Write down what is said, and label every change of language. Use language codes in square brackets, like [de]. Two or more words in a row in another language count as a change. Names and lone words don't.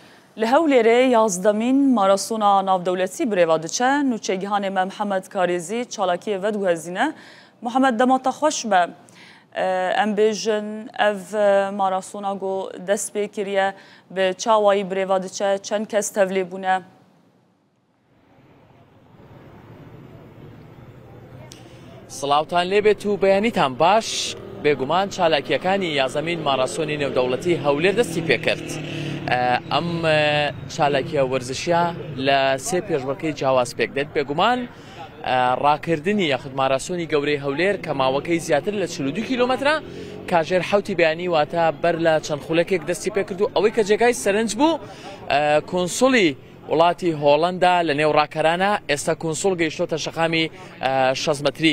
[ku] لهولێرێ یازدەمین ماراسۆنا ناودەولەتی برێوا دچە نوچێگیهانê me Mihemed Karêzî çalakiyê vediguhezîne. Mihemed dema te xweş be. Em bêjin ev marasona got dest pê kiriye bi çawayî birêva diçe çend kes tevlî bûne. [ckb] سڵاوتان لێبێت و بەیانیتان باش بێگومان چالاکیەکانی یازەمین ماراسۆنی نێودەوڵەتی هەولێر دەستی پێکرد. ئەم چالاکیە وەرزشیە لە سێ پێشبڕکەی جیاواز پێک دێت بێگومان ڕاکردنی یاخود ماراسۆنی گەورەی هەولێر کە ماوەکەی زیاتر لە 42 کیلۆمەترە کاژێر حوتی بەیانی واتە بەر لە چەند خولەکێک دەستی پێکرد و ئەوەی کە جێگای سەرنج بوو کۆنسوڵی وڵاتی هۆڵەندا لە نێو ڕاکەرانە ئێستا کۆنسوڵ گەیشتۆتە شەقامی 6 مەتری.